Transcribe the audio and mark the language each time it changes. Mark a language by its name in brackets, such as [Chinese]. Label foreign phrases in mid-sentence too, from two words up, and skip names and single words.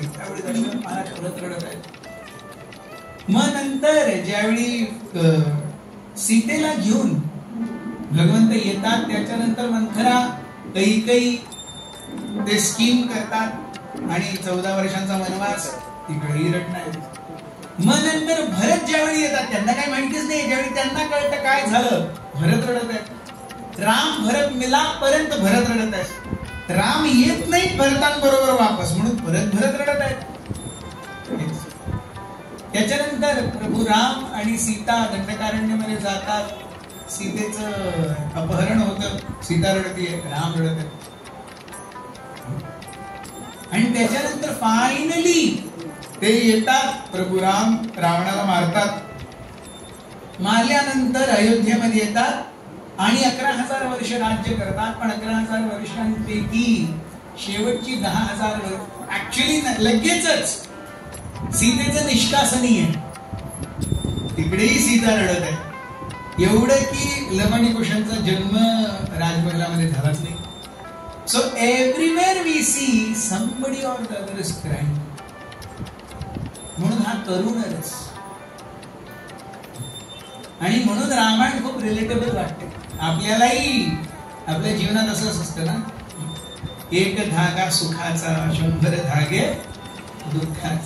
[Marathi] त्यावेळी दशरथ महाराज परत रडत आहेत. मग नंतर ज्यावेळी सीतेला घेऊन भगवंत येतात, त्याच्यानंतर मंथरा, कैकेयी ते स्कीम करतात आणि 14 वर्षांचा वनवास, तिकडेही रडणार. मग नंतर भरत ज्यावेळी येतात, त्यांना काही माहितीच नाही. ज्यावेळी त्यांना कळतं काय झालं, भरत रडत आहेत. राम भरत मिलापर्यंत भरत रडत आहेत. राम येत नाही भरतांबरोबर वापस, म्हणून भरत रडत आहेत. त्याच्यानंतर प्रभू राम आणि सीता दंडकारण्यमध्ये जातात. सीतेचं अपहरण होतं, सीता रडतीये, राम रडत आहेत. आणि त्याच्यानंतर फायनली ते येतात. प्रभू राम रावणाला मारतात. मारल्यानंतर अयोध्येमध्ये येतात आणि 11,000 वर्ष राज्य करतात. पण 11,000 वर्षांपैकी शेवटची 10,000 वर्ष ऍक्च्युअली लगेचच सीतेचं निष्कासनीय. तिकडेही सीता रडत आहे. एवढं की लव आणि कुशांचा जन्म राजमहलामध्ये झालाच नाही. [English] So everywhere we see somebody or the other is crying. [Marathi] म्हणून हा करुण रस. आणि म्हणून रामायण खूप रिलेटेबल वाटते आपल्यालाही. आपल्या जीवनात असंच असतं ना, एक धागा सुखाचा, 100 धागे दुःखाचे.